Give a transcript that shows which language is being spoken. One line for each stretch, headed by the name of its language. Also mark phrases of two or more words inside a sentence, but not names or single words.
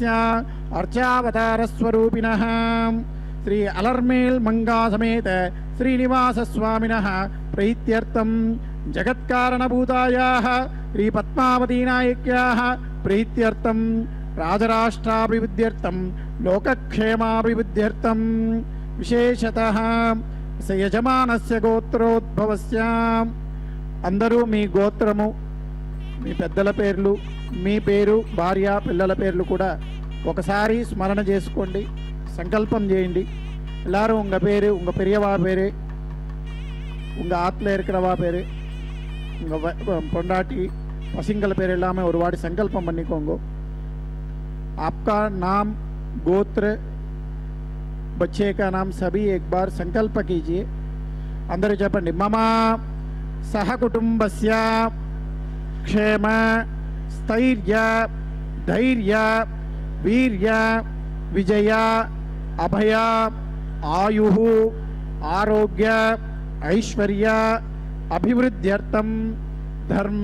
Sanskrit: अर्चावतार स्वरूपिणः श्री अलर्मेल मंगा समेत श्रीनिवास स्वामिनः प्रीत्यर्थं जगत्कारणभूतायाः श्री पद्मावती नायक्याः प्रीत्यर्थं राजराष्ट्राभिवृद्ध्यर्थं लोकक्षेमाभिवृद्ध्यर्थं विशेषतः यजमानस्य गोत्रोद्भवस्य
Telugu: అందరూ మీ గోత్రము, మీ పెద్దల పేర్లు, మీ పేరు, భార్య పిల్లల పేర్లు కూడా ఒకసారి స్మరణ చేసుకోండి, సంకల్పం చేయండి.
Tamil: எல்லாரும் உங்கள் பேர், உங்கள் பெரியவா பேர், உங்கள் ஆற்றுல இருக்கிறவா பேர், உங்கள் பொண்டாட்டி பசங்கள பேர் எல்லாமே ஒரு வாட்டி संकल्पம் பண்ணிக்கோங்க.
Hindi: आपका नाम, गोत्र, बच्चे का नाम सभी एक बार संकल्प कीजिए.
Telugu: अंदर చెప్పండి.
Sanskrit: मम सहकुटुंबस्य क्षेम स्थैर्य धैर्य वीर्य विजय अभय आयुः आरोग्य ऐश्वर्य अभिवृद्ध्यर्थं धर्म